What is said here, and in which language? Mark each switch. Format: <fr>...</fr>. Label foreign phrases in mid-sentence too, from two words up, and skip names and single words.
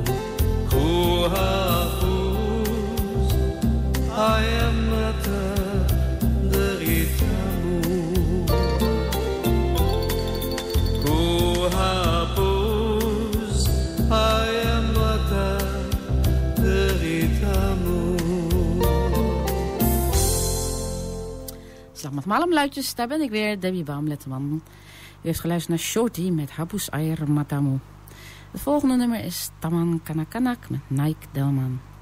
<id>Ku hapus air mata deritamu. Hapus air mata deritamu. Selamat malam</id> <nl>luidjes, daar ben ik weer, Debbie Baumletteman. U heeft geluisterd naar Shorty met Hapus air matamu. Het volgende nummer is Taman Kanakanak met Nike Delman.</nl>